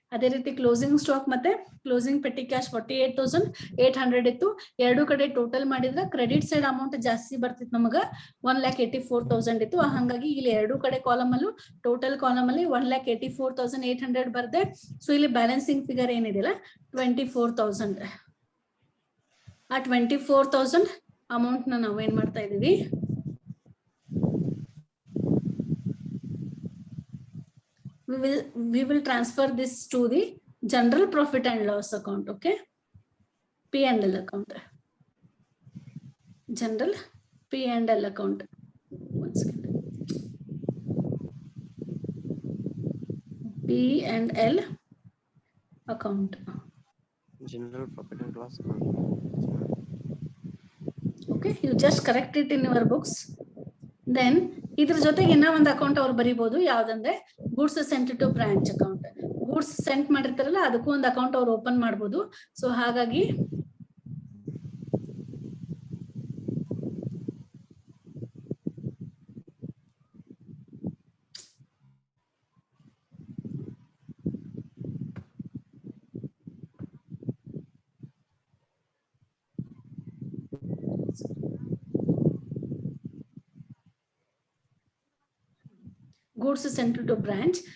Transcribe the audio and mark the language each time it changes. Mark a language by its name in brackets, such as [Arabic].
[Kannada] ಅದೇ ರೀತಿ closing stock ಮತ್ತೆ ಕ್ಲೋಸಿಂಗ್ ಪೆಟ್ಟಿ ಕ್ಯಾಶ್ 48,800 ಇತ್ತು. ಎರಡು ಕಡೆ ಟೋಟಲ್ ಮಾಡಿದ್ರೆ ಕ್ರೆಡಿಟ್ ಸೈಡ್ ಅಮೌಂಟ್ ಜಾಸ್ತಿ ಬರ್ತಿತ್ತು, ನಮಗ 1,84,000 ಇತ್ತು. ಹಾಗಾಗಿ ಇಲ್ಲಿ ಎರಡು ಕಡೆ ಕಾಲಮ್ ಅಲ್ಲೂ ಟೋಟಲ್ ಕಾಲಮ್ ಅಲ್ಲಿ 1,84,800 ಬರ್ದೆ. ಸೊ ಇಲ್ಲಿ ಬ್ಯಾಲೆನ್ಸಿಂಗ್ ಫಿಗರ್ ಏನಿದೆಯಲ್ಲ 24,000. ಆ 24,000 ಅಮೌಂಟ್ ನ ನಾವು ಏನ್ ಮಾಡ್ತಾ ಇದೀವಿ, [English] we will transfer this to the general profit and loss account. Okay, P&L account, general P&L account. One second. P&L account, general profit and loss account. Okay, you just correct it in your books. [Kannada] Then ಇದ್ರ ಜೊತೆಗೆ ಇನ್ನ ಒಂದು account ಅವ್ರು ಬರೀಬಹುದು, ಯಾವ್ದಂದ್ರೆ goods sent to branch account. Goods scent ಮಾಡಿರ್ತಾರಲ್ಲ ಅದಕ್ಕೂ ಒಂದು account ಅವ್ರು open ಮಾಡ್ಬೋದು. ಸೊ ಹಾಗಾಗಿ ಗೂಡ್ಸ್ ಸೆಂಟ್ ಟು ಬ್ರಾಂಚ್.